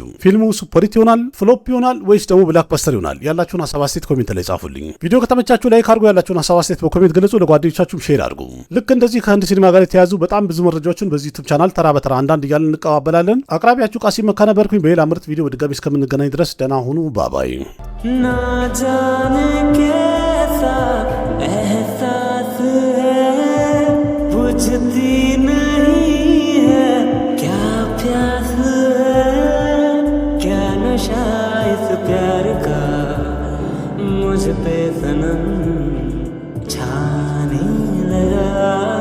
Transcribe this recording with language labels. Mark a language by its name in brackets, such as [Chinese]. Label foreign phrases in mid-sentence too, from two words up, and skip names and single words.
[Amharic] ፊልሙ ሱፐርሂት ይሆናል፣ ፍሎፕ ይሆናል ወይስ ደግሞ ብላክባስተር ይሆናል? ያላችሁን ሀሳብ አስተያየት ኮሜንት ላይ ጻፉልኝ። ቪዲዮ ከተመቻችሁ ላይክ አድርጉ፣ ያላችሁን ሀሳብ አስተያየት በኮሜንት ገለጹ፣ ለጓደኞቻችሁም ሼር አድርጉ። ልክ እንደዚህ ከህንድ ሲኒማ ጋር የተያዙ በጣም ብዙ መረጃዎችን በዚህ [English] YouTube channel [Amharic] ተራ በተራ አንዳንድ እያልን እንቀባበላለን። አቅራቢያችሁ ቃሲም መካ ነበርኩኝ። በሌላ ምርጥ ቪዲዮ በድጋሚ እስከምንገናኝ ድረስ ደህና ሁኑ። ባባይ [Hindi] ना जाने कैसा एहसास है बुझती नहीं है क्या प्यास है क्या नशा इस प्यार का मुझ पे सनम छाने लगा